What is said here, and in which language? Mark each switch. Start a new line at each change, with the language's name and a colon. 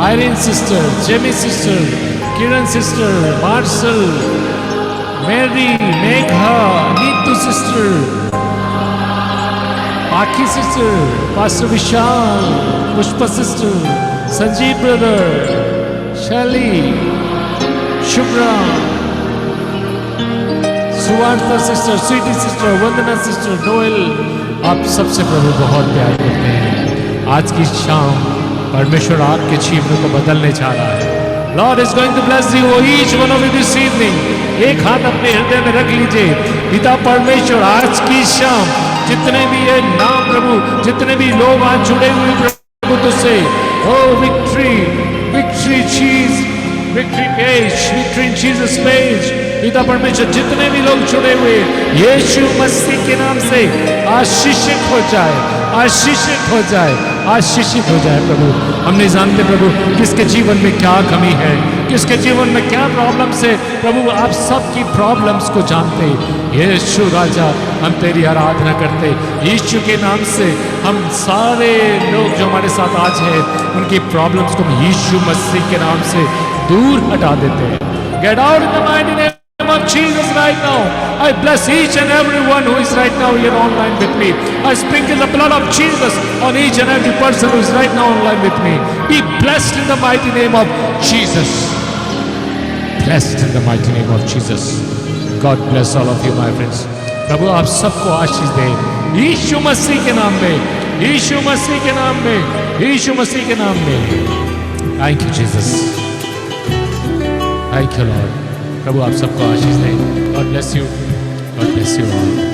Hindi: Iron sister, Jamie sister, किरण sister, martial, Mary, Megha, Neetu sister, आखी sister, pastor विशाल, Pushpa sister, Sanjeev brother, शैली, Shubhra, सुवार्ता sister, Sweety sister, वंदना sister, Noel, आप सबसे प्रभु बहुत प्यार करते हैं। आज की शाम परमेश्वर आपके जीवन को बदलने जा रहा है।
English: Lord is going to bless you, each one of you this evening.
Hindi: एक हाथ अपने हृदय में रख लीजिए। पिता परमेश्वर, आज की शाम जितने भी ये नाम प्रभु, जितने भी लोग आज जुड़े हुए प्रभु तुझसे, ओ विक्ट्री, विक्ट्री चीज, victory page, victory in Jesus page, पिता परमेश्वर जितने भी लोग जुड़े हुए यीशु मसीह के नाम से आशीषित हो जाए, आशीषित हो जाए, आशीषित हो जाए प्रभु। हम नहीं जानते प्रभु किसके जीवन में क्या कमी है, किसके जीवन में क्या प्रॉब्लम्स है प्रभु, आप सबकी प्रॉब्लम्स को जानते। यीशु राजा, हम तेरी आराधना करते। यीशु के नाम से हम सारे लोग जो हमारे साथ आज हैं उनकी प्रॉब्लम्स को यीशु मसीह के नाम से दूर हटा देते हैं।
English: Get out in the mighty name of Jesus right now. I bless each and every one who is right now here online with me. I sprinkle the blood of Jesus on each and every person who is right now online with me. Be blessed in the mighty name of Jesus. Blessed in the mighty name of Jesus. God bless all of you my friends.
Hindi: प्रभु आप सबको आशीष दें यीशु मसीह के नाम में, यीशु मसीह के नाम में, यीशु मसीह के नाम में।
English: Thank you Jesus. Thank you Lord.
Hindi: प्रभु आप सबको आशीष दें।
English: God bless you. God bless you all.